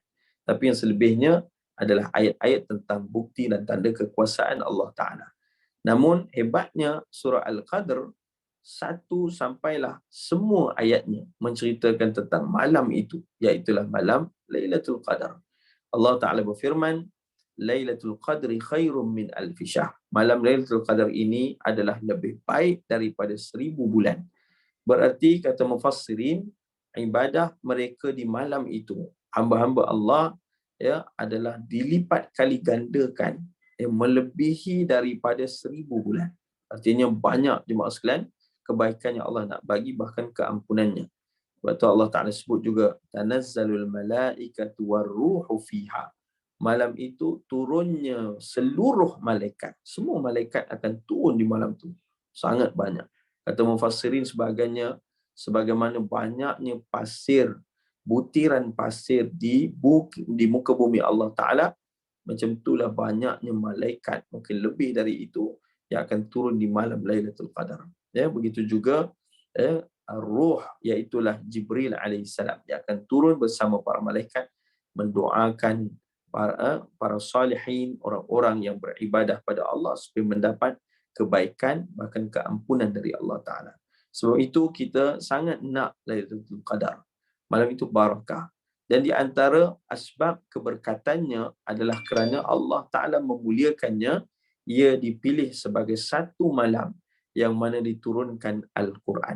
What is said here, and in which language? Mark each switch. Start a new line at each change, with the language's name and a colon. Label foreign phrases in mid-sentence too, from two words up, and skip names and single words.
Malay: Tapi yang selebihnya adalah ayat-ayat tentang bukti dan tanda kekuasaan Allah Ta'ala. Namun hebatnya surah Al-Qadr, 1 sampailah semua ayatnya menceritakan tentang malam itu, iaitulah malam Lailatul Qadar. Allah Ta'ala berfirman,
Arabic: ليلة القدر خير من ألف شهر.
Malay: Malam Lailatul Qadar ini adalah lebih baik daripada 1000 bulan. Berarti kata mufassirin, ibadah mereka di malam itu, hamba-hamba Allah ya, adalah dilipat kali gandakan, melebihi daripada 1000 bulan. Artinya banyak jemaah sekalian kebaikan yang Allah nak bagi, bahkan keampunannya. Sebab tu Allah Ta'ala sebut juga,
Arabic: تنزل الملائكة والروح فيها.
Malay: Malam itu turunnya seluruh malaikat. Semua malaikat akan turun di malam itu. Sangat banyak. Kata mufassirin sebagainya, sebagaimana banyaknya pasir, butiran pasir di muka bumi Allah Ta'ala, macam itulah banyaknya malaikat, mungkin lebih dari itu, yang akan turun di malam Lailatul Qadar. Ya, begitu juga Ar-Ruh, iaitulah Jibril alaihissalam, yang akan turun bersama para malaikat mendoakan para salihin, orang-orang yang beribadah pada Allah supaya mendapat kebaikan bahkan keampunan dari Allah Ta'ala. Sebab itu kita sangat nak Lailatul Qadar. Malam itu barakah. Dan di antara asbab keberkatannya adalah kerana Allah Ta'ala memuliakannya, ia dipilih sebagai satu malam yang mana diturunkan Al-Quran.